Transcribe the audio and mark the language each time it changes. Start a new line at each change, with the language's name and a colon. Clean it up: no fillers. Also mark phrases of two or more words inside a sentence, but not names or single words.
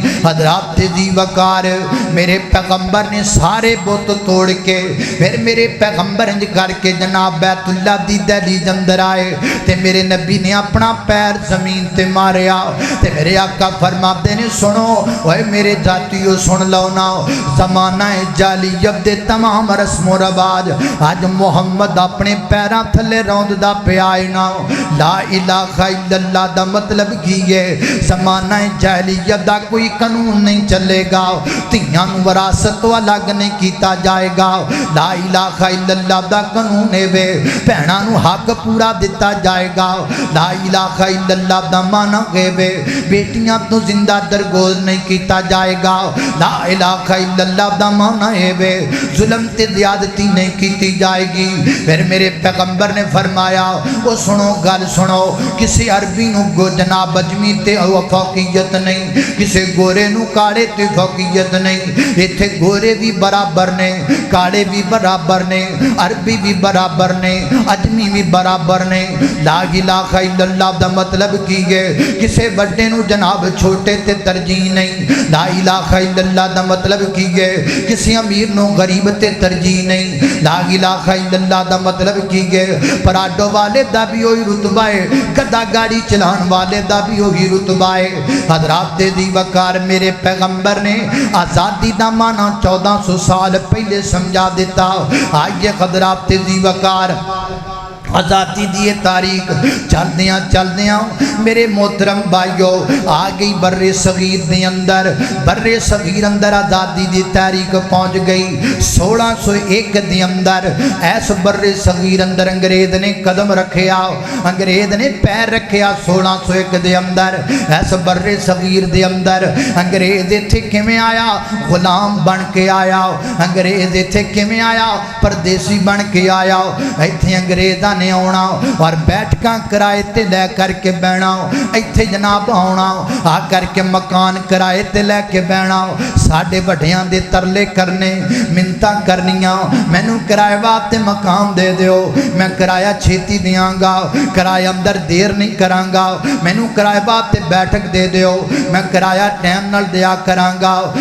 Punjabi: حضرات دی وقار میرے پیغمبر نے سارے بت توڑ کے فیر میرے پیغمبر اِنج کر کے جناب بیت‌اللہ دی دہلیز اندر آئے تے میرے نبی نے اپنا پیر زمین تے ماریا تے میرے آقا فرماتے نے سنو اوئے میرے جاتیوں سن لو نا، زمانہ جاہلیت دے تمام رسمو رواج اج محمد اپنے پیروں تھلے روندا پیا ہے نا.
Arabic: لا إله إلا الله
Punjabi: دا مطلب کی ہے? زمانہ جاہلیت دا کوئی قانون نہیں چلے گا، دھیاں نوں وراثت تو الگ نہیں کیا جائے گا.
Arabic: لا إله إلا الله
Punjabi: دا قانون ہے وے بھیناں نوں حق پورا دتا جائے گا.
Arabic: لا إله إلا الله
Punjabi: دا معنیٰ ہے وے بیٹیاں تو زندہ درگور نہیں کیا جائے گا.
Arabic: لا إله إلا الله
Punjabi: دا معنیٰ ہے وے ظلم تے زیادتی نہیں کی جائے گی. فیر میرے پیغمبر نے فرمایا وو سنو گل سنو، کسی عربی نوں گو جناب عجمی تے فوقیت نہیں، کسی گورے نوں کالے تے فوقیت نہیں. اتھے گورے بھی برابر نے، کالے بھی برابر نے، عربی بھی برابر نے، عجمی بھی برابر نے.
Arabic: لا إله إلا الله
Punjabi: دا مطلب کی ہے? کسی بڑے نوں جناب چھوٹے تے ترجیح نہیں.
Arabic: لا إله إلا الله
Punjabi: دا مطلب کی ہے? کسی امیر نوں غریب تے ترجیح نہیں.
Arabic: لا إله إلا الله
Punjabi: دا مطلب کی ہے? پراڈو والے دا بھی وہی رتبہ ہے، گدا گاڑی چلانے والے دا بھی وہی رتبہ ہے. حضرات دی وقار میرے پیغمبر نے آزادی دا معنیٰ 1400 سال پہلے سمجھا دتا. آئیے حضرات دی وقار آزادی دی تاریخ چلدیاں چلدیاں میرے محترم بھائیوں آ گئی برّے صغیر دے اندر. برّے صغیر اندر آزادی دی تاریخ پہنچ گئی 1601 دے اندر. ایس برّے صغیر اندر انگریز نے قدم رکھیا، انگریز نے پیر رکھیا 1601 دے اندر. ایس برّے صغیر دے اندر انگریز اتھے کویں آیا? غلام بن کے آیا. انگریز اتھے کویں آیا? پردیسی بن کے آیا۔ اتھے انگریزاں نے آنا اور بیٹھکاں کرائے تے لے کرکے بہنا اتھے جناب آنا آ کرکے مکان کرائے تے لیکے بہنا ساڈے وڈیاں دے ترلے کرنے منتاں کرنیاں مینوں کرائے واسطے مکان دے دیو میں کرایہ چھیتی دیانگا کرایہ اندر دیر نہیں کرانگا مینوں کرائے واسطے بیٹھک دے دیو میں کرایہ ٹائم نال دیا کرانگا